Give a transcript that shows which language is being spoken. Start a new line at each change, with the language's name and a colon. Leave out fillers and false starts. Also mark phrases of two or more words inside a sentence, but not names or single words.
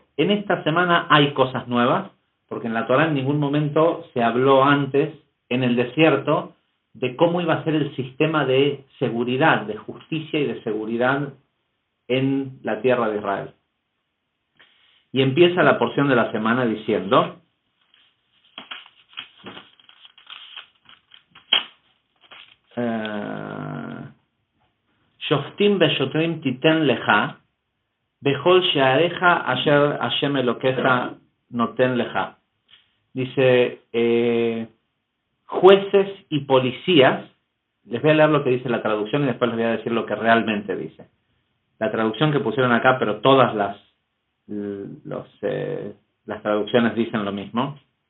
Spanish: En esta semana hay cosas nuevas, porque en la Torá en ningún momento se habló antes, en el desierto, de cómo iba a ser el sistema de seguridad, de justicia y de seguridad en la tierra de Israel. Y empieza la porción de la semana diciendo:
Hebrew: שופטים ושוטרים תתן לך, בכל שעריך אשר השם אלוקיך נותן לך.
Spanish: Dice, jueces y policías. Les voy a leer lo que dice la traducción y después les voy a decir lo que realmente dice. La traducción que pusieron acá, pero todas las traducciones dicen lo mismo.